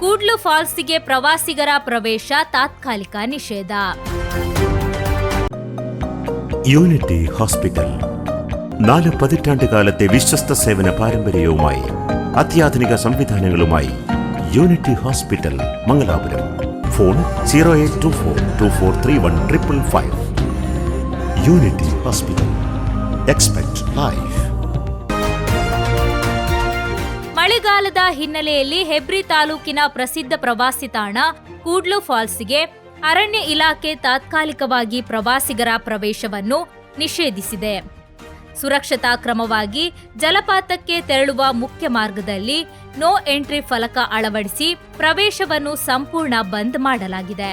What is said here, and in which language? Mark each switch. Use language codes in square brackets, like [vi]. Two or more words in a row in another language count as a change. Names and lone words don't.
[kn] ಕೂಡ್ಲು ಫಾಲ್ಸ್ಗೆ ಪ್ರವಾಸಿಗರ ಪ್ರವೇಶ ತಾತ್ಕಾಲಿಕ ನಿಷೇಧ. [ml] യൂണിറ്റി ഹോസ്പിറ്റൽ 4 പതിറ്റാണ്ട് കാലത്തെ വിശ്വസ്ത സേവന പാരമ്പര്യവുമായി അത്യാധുനിക സംവിധാനങ്ങളുമായി യൂണിറ്റി ഹോസ്പിറ്റൽ മംഗലാപുരം. ഫോൺ 0824243155. യൂണിറ്റി ഹോസ്പിറ്റൽ. [en] Expect Life. [kn] ಮಳೆಗಾಲದ ಹಿನ್ನೆಲೆಯಲ್ಲಿ ಹೆಬ್ರಿ ತಾಲೂಕಿನ ಪ್ರಸಿದ್ಧ ಪ್ರವಾಸಿ ತಾಣ ಕೂಡ್ಲು ಫಾಲ್ಸ್ಗೆ ಅರಣ್ಯ ಇಲಾಖೆ ತಾತ್ಕಾಲಿಕವಾಗಿ ಪ್ರವಾಸಿಗರ ಪ್ರವೇಶವನ್ನು ನಿಷೇಧಿಸಿದೆ. ಸುರಕ್ಷತಾ ಕ್ರಮವಾಗಿ ಜಲಪಾತಕ್ಕೆ ತೆರಳುವ ಮುಖ್ಯ ಮಾರ್ಗದಲ್ಲಿ [en] no entry [kn] ಫಲಕ ಅಳವಡಿಸಿ ಪ್ರವೇಶವನ್ನು ಸಂಪೂರ್ಣ ಬಂದ್ ಮಾಡಲಾಗಿದೆ.